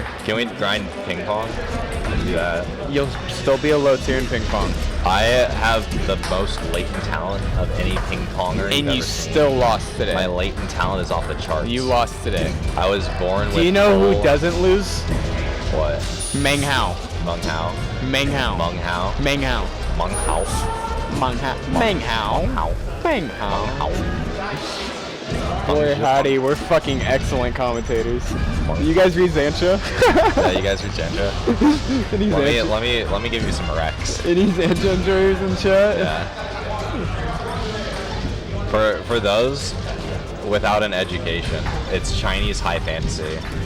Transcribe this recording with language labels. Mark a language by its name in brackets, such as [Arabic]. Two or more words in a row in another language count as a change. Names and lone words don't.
[English] Can we grind ping pong? Do that. You'll still be a low tier in ping pong. I have the most latent talent of any ping ponger. And you still lost today. My latent talent is off the charts. You lost today. I was born with. Do you know who doesn't lose? What? Meng Hao. Meng Hao. Meng Hao. Meng Hao. Meng Hao. Meng Hao. Meng Hao. Meng Hao. Meng Hao. Boy, howdy, we're fucking excellent commentators. You guys read Zancha? Yeah, you guys read Zancha. Let me give you some Rex. Any Zancha enjoyers in chat? Yeah. For those without an education, it's Chinese high fantasy.